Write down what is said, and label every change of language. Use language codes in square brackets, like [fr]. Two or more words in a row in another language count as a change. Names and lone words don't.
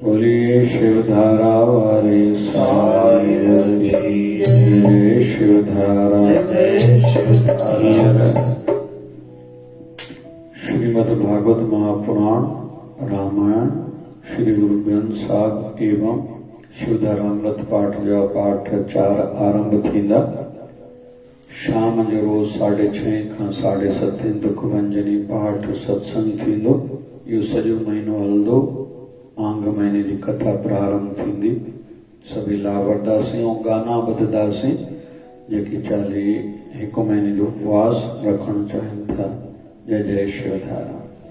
[hi] बोलिए शिवधारा वाले साईं की जय। [sd] शिवधारा श्रीमद् भागवत महापुराण, रामायण, श्री गुरु ग्रंथ साहिब एवं शिवधारामृत पाठ जो पाठ 4 आरंभ थींदा। शाम जो रोज 6:30 खां 7:30 दुख भंजनी पाठ सत्संग थींदो। इहो सॼो महीनो हलंदो। मांघ महीने जी कथा प्रारंभ थींदी। सभी लाभ वठंदासीं ऐं गाना ॿुधंदासीं। जेके 41 महीने जो उपवास रखणु चाहिनि था। [hi] जय जय शिवधारा।